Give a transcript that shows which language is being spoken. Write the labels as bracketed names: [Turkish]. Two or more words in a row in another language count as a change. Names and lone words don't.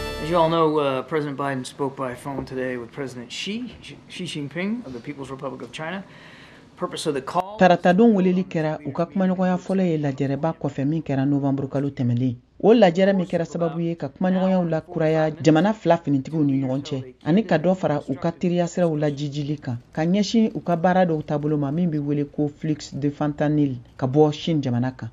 [English] you all know, President Biden spoke by phone today with President Xi Jinping of the People's Republic of China. Purpose of the call. [Bambara] Tarata don weleli kɛra u ka kumaɲɔgɔnya fɔlɔ ye lajɛrɛba kɔfɛ min kɛra Novembre kalo tɛmɛlen. O lajɛrɛ min kɛra sababu ye ka kumaɲɔgɔnyaw la kuraya jamana fila finitigiw ni ɲɔgɔn cɛ ani ka dɔ fara u ka teriya siraw la jijili kan ka ɲɛsin u ka baara dɔw taabolo ma min bɛ wele ko [French] flux de fentanyl [Bambara] ka bɔ Chine jamana kan.